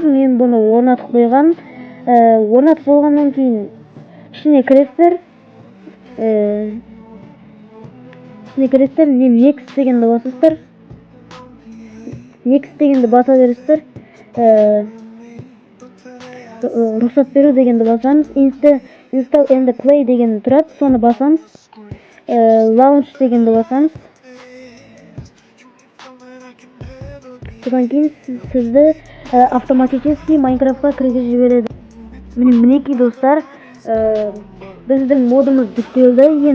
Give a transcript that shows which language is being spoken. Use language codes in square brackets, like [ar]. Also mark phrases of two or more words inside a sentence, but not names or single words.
[kk] Мен бұны орнатып қойғам. Орнатып болғаннан кейін ішіне кіресіздер. Мен next дегенді басасыздар. Next дегенді баса бересіздер. Рұқсат беру дегенді басамыз. [en] Install and play [kk] дегенді тұрады, соны басамыз. Launch дегенді басамыз. Содан кейін сізді автоматически Майнкрафтқа кіргізіп жібереді. Мінекей достар, біздің модымыз жүктелді.